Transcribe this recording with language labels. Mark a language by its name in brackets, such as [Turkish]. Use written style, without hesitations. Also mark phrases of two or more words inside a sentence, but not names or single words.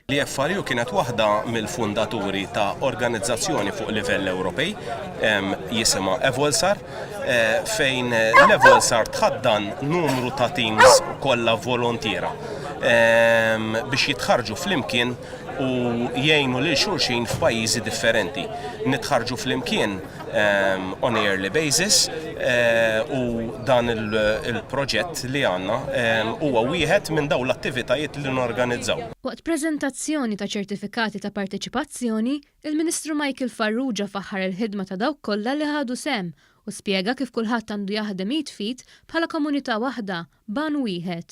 [Maltese] L-EFRU kienet waħda mill-fundaturi ta' organizzazzjoni fuq livell Ewropej jisimha Evolsar fejn l-Evolsar tħaddan numru ta' teams kollha volontiera biex jitħarġu flimkien u jgħinu lil xulxin f'pajjiżi differenti. Nitħarġu flimkien [English] on a yearly basis [Maltese] u dan il-proġett li għandna huwa wieħed minn dawn l-attivitajiet li norganizzaw. Waqt preżentazzjoni ta' ċertifikati ta' parteċipazzjoni, il-Ministru Michael Farrugia faħħar il-ħidma ta' dawk kollha li ħadu sehem u spjega kif kulħadd għandu jaħdem jitfit bħala komunità waħda, ban wieħed.